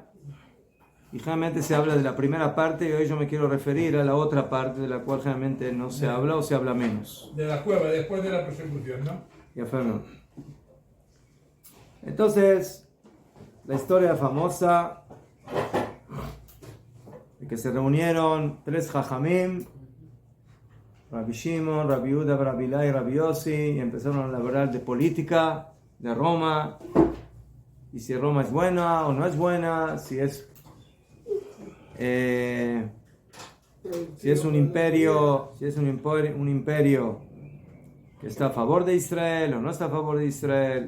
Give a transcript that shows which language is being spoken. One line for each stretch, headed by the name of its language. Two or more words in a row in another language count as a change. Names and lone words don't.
Spanish: Y generalmente se habla de la primera parte y hoy yo me quiero referir a la otra parte de la cual generalmente no se habla o se habla menos. De la cueva, después de la persecución, ¿no? Ya fue, ¿no? Entonces, la historia famosa de que se reunieron tres Jajamim, Rabbi Shimon, Rabbi Yehuda, Rabbi Ilai y Rabbi Yossi, y empezaron a hablar de política de Roma, y si Roma es buena o no es buena, si es un imperio, un imperio que está a favor de Israel o no está a favor de Israel.